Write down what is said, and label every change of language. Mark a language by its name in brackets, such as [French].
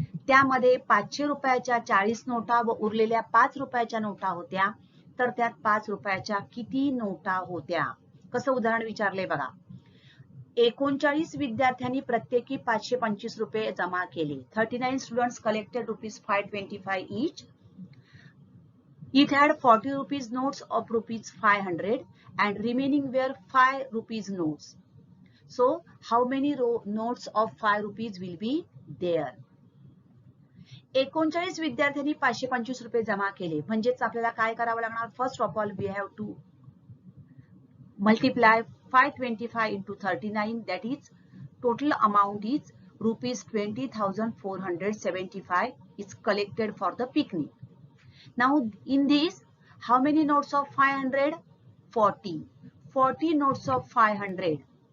[Marathi] त्यामध्ये 500 रुपयाच्या 40 नोटा व उरलेल्या 5 रुपयाच्या नोटा होत्या तर त्यात 5 रुपयाच्या किती नोटा होत्या? कसं उदाहरण विचारले बघा. 39 विद्यार्थ्यांनी प्रत्येकी 525 रुपये जमा केले. [English] 39 students collected rupees 525 each. It had 40 rupees notes of rupees 500 and remaining were 5 rupees notes. So how many notes of 5 rupees will be there? [Marathi] 39 विद्यार्थ्यांनी 525 रुपये जमा केले म्हणजेच आपल्याला काय करावं लागणार? [English] First of all we have to multiply 525 into 39, that is total amount is rupees 20,475 is collected for the picnic. Now in this how many notes of 500? 40 notes of 500.